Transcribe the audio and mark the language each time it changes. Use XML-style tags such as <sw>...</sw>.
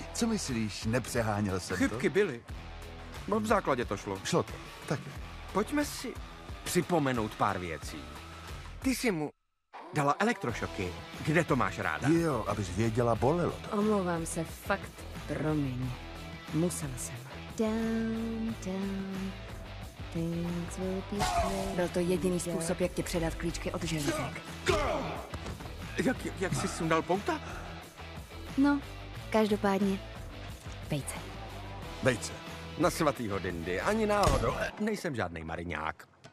<cs>Co myslíš, nepřeháněl jsem Chybky to? byly. No v základě to šlo. Šlo to, tak. Pojďme si připomenout pár věcí. Ty jsi mu dala elektrošoky. Kde to máš ráda? Jo, abys věděla, bolelo to. Omlouvám se, fakt, promiň. Musela jsem.</cs> <en>Down, down, things will be clear.</en> <cs>Byl to jediný způsob, jak ti předat klíčky od želízek. Jak jsi sundal pouta? No, každopádně, vejce. Vejce. Na svatýho Dindy, ani náhodou. Nejsem žádnej mariňák.</cs>